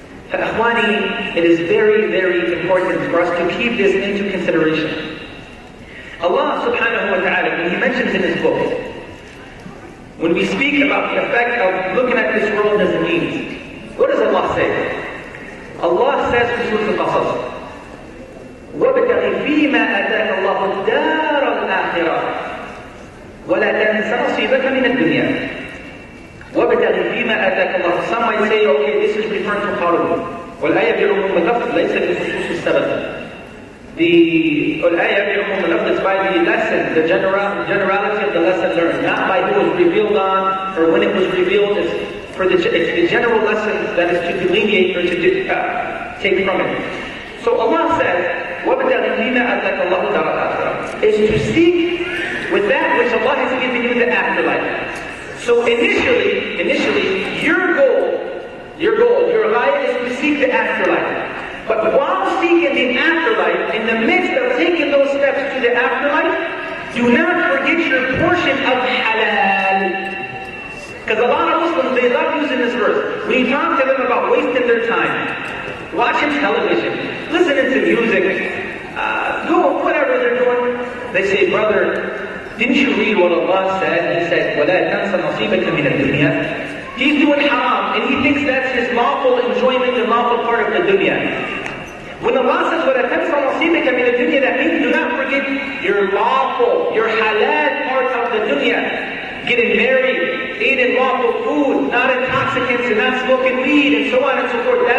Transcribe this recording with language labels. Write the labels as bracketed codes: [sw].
[en] Akhwani, it is very, very important for us to keep this into consideration. Allah subhanahu wa ta'ala, when He mentions in His book, when we speak about the effect of looking at this world as a means, what does Allah say? Allah says in Surah Al-Qasas, [ar] وَابْتَغِ فِيمَا أَتَاكَ اللَّهُ الدَّارَ الْآخِرَةَ وَلَا تَنْسَ نَصِيبَكَ مِنَ الدُّنْيَا. وَابْتَغِ فِيمَا أَتَاكَ اللَّهُ. [en] Some might say, okay, this is referring to Qarun. [ar] وَالْآيَةُ بِعُمُومِ اللَّفْظِ لَيْسَ بِخُصُوصِ السَّبَبِ. [en] The ayah is by the lesson, the generality of the lesson learned, not by who was revealed on or when it was revealed. it's the general lesson that is to delineate or to take from it. So Allah says, [ar] وَابْتَغِ فِيمَا آتَاكَ اللَّهُ دَارَ الْآخِرَةَ, [en] is to seek with that which Allah has given you the afterlife. So initially, your goal, your ghaya is to seek the afterlife. But while seeking the afterlife, in the midst of taking those steps to the afterlife, do not forget your portion of halal. Because a lot of Muslims, they love using this verse. When you talk to them about wasting their time, watching television, listening to music, doing whatever they're doing, they say, brother, didn't you read what Allah said? He said, [ar] وَلَا تَنْسَ نَصِيبَكَ مِنَ الدُّنْيَا. [en] He's doing haram, and he thinks that's his lawful enjoyment and lawful part of the dunya. When Allah says, [ar] وَلَا تَنْسَ نَصِيبَكَ مِنَ الدُّنْيا, [en] that means do not forget your lawful, your halal part of the dunya. Getting married, eating lawful food, not intoxicants, and not smoking weed, and so on and so forth.